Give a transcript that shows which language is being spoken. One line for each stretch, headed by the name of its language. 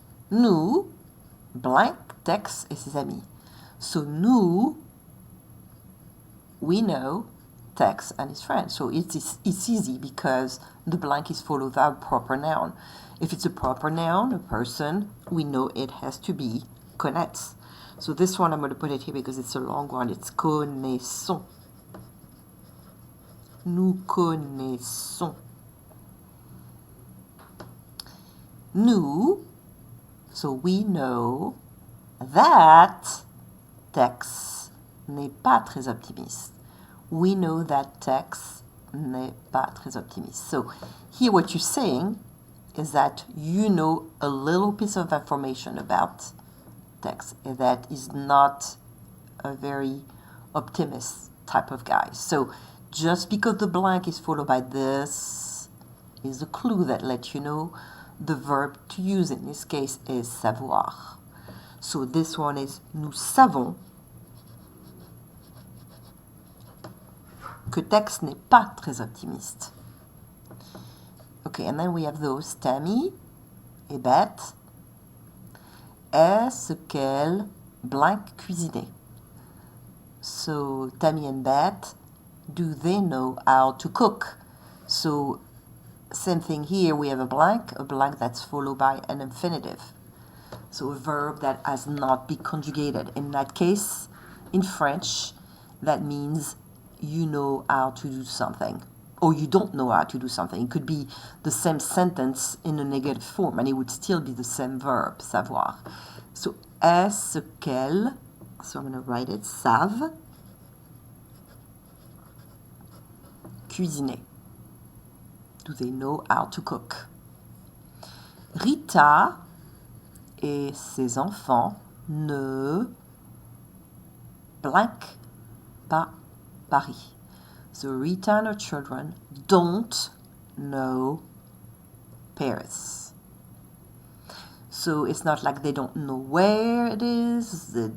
French: Nous, blank, Tex et ses amis.
English: So nous, we know Tex and his friends. So it's easy because the blank is followed by a proper noun. If it's a proper noun, a person, we know it has to be connaître. So this one I'm going to put it here because it's a long one. It's connaissons.
French: Nous connaissons. Nous,
English: so we know that Tex
French: n'est pas très optimiste.
English: We know that Tex
French: n'est pas très optimiste.
English: So here what you're saying is that you know a little piece of information about Tex that is not a very optimist type of guy. So just because the blank is followed by this is a clue that lets you know the verb to use in this case is savoir. So this one is
French: nous savons que Tex n'est pas très optimiste.
English: Okay, and then we have those Tammy et Beth.
French: Est-ce qu'elle blank cuisiner?
English: So Tammy and Beth, do they know how to cook? So same thing here, we have a blank that's followed by an infinitive. So a verb that has not been conjugated. In that case, in French, that means you know how to do something, or you don't know how to do something. It could be the same sentence in a negative form, and it would still be the same verb, savoir. So,
French: est-ce qu'elle,
English: so I'm going to write it,
French: savent cuisiner?
English: Do they know how to cook?
French: Rita et ses enfants ne blank pas Paris.
English: So Rita and her children don't know Paris. So it's not like they don't know where it is.